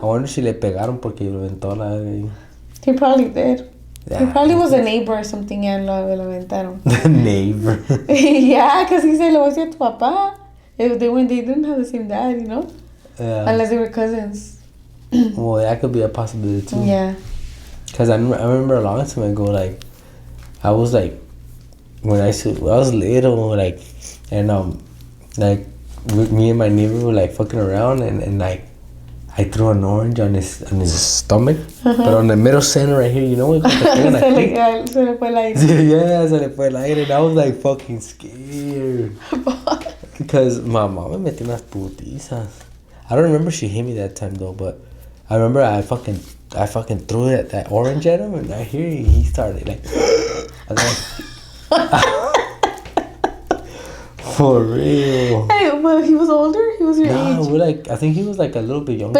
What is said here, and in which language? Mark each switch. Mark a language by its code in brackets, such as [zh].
[en] I wonder [es] si le pegaron porque lo aventó la verga ahí. [en] He probably did. Yeah. He probably was a neighbor or something and [es] lo aventaron. [en] The neighbor. Yeah, because he said, [es] le voy a decir a tu papá. [en] They didn't have the same dad, you know? Yeah. Unless they were cousins. Well, that could be a possibility too. Yeah. Because I remember a long time ago, like, I was like, when I was little, like, and like, me and my neighbor were like fucking around, and like, I threw an orange on his stomach, but on the middle center right here, you know, [es] Se le fue el aire. [en] yeah, [es] se le fue el aire, [en] and I was like fucking scared. Because my mom [es] me metió unas putizas. [en] I don't remember she hit me that time though, but I remember I fucking threw that orange at him, and I hear he started like, for real. Hey, well, he was older? He was your age? We're like, I think he was like a little bit younger.